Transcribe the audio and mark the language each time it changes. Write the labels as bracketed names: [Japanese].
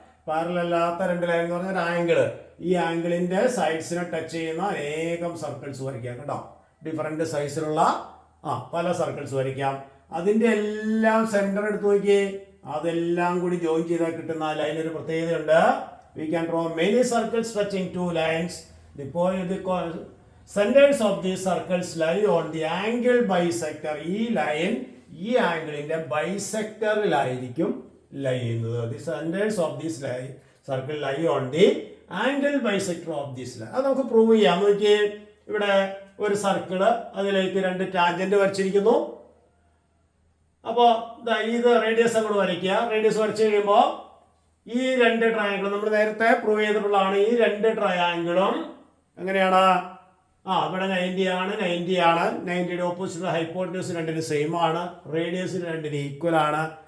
[Malayalam] Parallel അല്ലാത്ത രണ്ട് line എന്ന് പറഞ്ഞാൽ ആംഗിള്, ഈ ആംഗിളിന്റെ സൈഡ്സിനെ ടച്ച് ചെയ്യുന്ന അനേകം സർക്കിൾസ് വരയ്ക്കാം. കേട്ടോ, ഡിഫറെന്റ് സൈസിലുള്ള പല സർക്കിൾസ് വരയ്ക്കാം. അതിന്റെ എല്ലാം സെന്റർ എടുത്ത് നോക്കിയേ, അതെല്ലാം കൂടി ജോയിൻ ചെയ്താൽ കിട്ടുന്ന ലൈൻ ഒരു പ്രത്യേകതയുണ്ട്. [English] We can draw many circles touching two lines. The centers of these circles lie on the angle bisector. [Malayalam] ഈ ലൈൻ ഈ ആംഗിളിന്റെ ബൈസെക്ടറിലായിരിക്കും ലൈ ചെയ്യുന്നത്. [English] The centers of this circle lie on the angle bisector of this line. [Malayalam] അത് നമുക്ക് prove ചെയ്യാം. നോക്കിയേ, ഇവിടെ ഒരു circle, അതിലേക്ക് രണ്ട് ടാൻജന്റ് വരച്ചിരിക്കുന്നു. അപ്പോൾ ഇത് റേഡിയസ് അങ്ങോട്ട് വരയ്ക്കുക. റേഡിയസ് വരച്ചു കഴിയുമ്പോൾ ഈ രണ്ട് ട്രയാങ്കിളും നമ്മൾ നേരത്തെ പ്രൂവ് ചെയ്തിട്ടുള്ളതാണ്. ഈ രണ്ട് ട്രയാങ്കിളും എങ്ങനെയാണ്? ഇവിടെ 90 ആണ്, 90യുടെ ഓപ്പോസിറ്റ് ഹൈപ്പോട്ടന്യൂസ് രണ്ടിന് സെയിം ആണ്, റേഡിയസ് രണ്ടിന് ഈക്വൽ ആണ്.